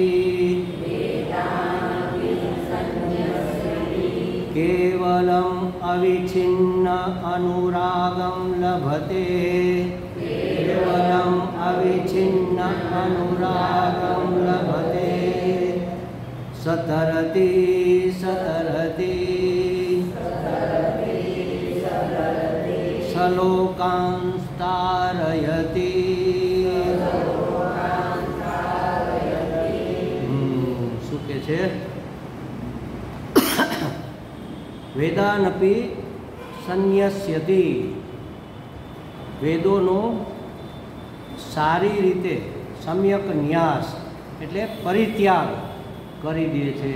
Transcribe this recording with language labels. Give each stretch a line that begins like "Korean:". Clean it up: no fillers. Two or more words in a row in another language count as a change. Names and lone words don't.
Sanskrit: केवलम् अविच्छिन्न अनुरागं लभते केवलम् अविच्छिन्न अनुरागं लभते सतरति सतरति सलोकांस्तारयति।
Gujarati: શું કે છે?
Sanskrit: वेदानपी संन्यस्यति,
Gujarati: વેદોનો સારી રીતે સમ્યક ન્યાસ એટલે પરિત્યાગ કરી દે છે।